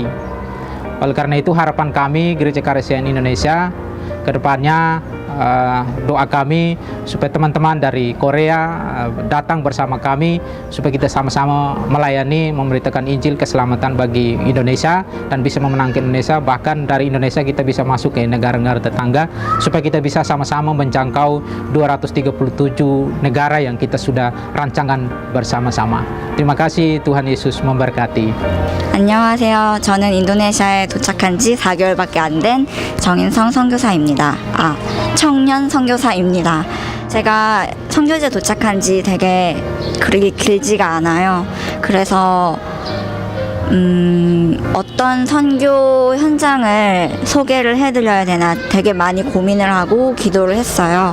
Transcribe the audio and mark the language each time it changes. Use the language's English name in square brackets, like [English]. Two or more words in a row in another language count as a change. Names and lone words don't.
[Indonesian] Oleh karena itu harapan kami Gereja Karisyewan Indonesia ke depannya, doa kami supaya teman-teman dari Korea datang bersama kami supaya kita sama-sama melayani, memberitakan Injil keselamatan bagi Indonesia dan bisa memenangkan Indonesia. Bahkan dari Indonesia kita bisa masuk ke negara-negara tetangga supaya kita bisa sama-sama menjangkau 237 negara yang kita sudah rancangan bersama-sama. Terima kasih, Tuhan Yesus memberkati. [Korean] 안녕하세요. 저는 인도네시아에 도착한 지 4개월밖에 안 된 정인성 선교사입니다. 청년 선교사입니다. 제가 선교지에 도착한 지 되게 그리 길지가 않아요. 그래서 어떤 선교 현장을 소개를 해드려야 되나 되게 많이 고민을 하고 기도를 했어요.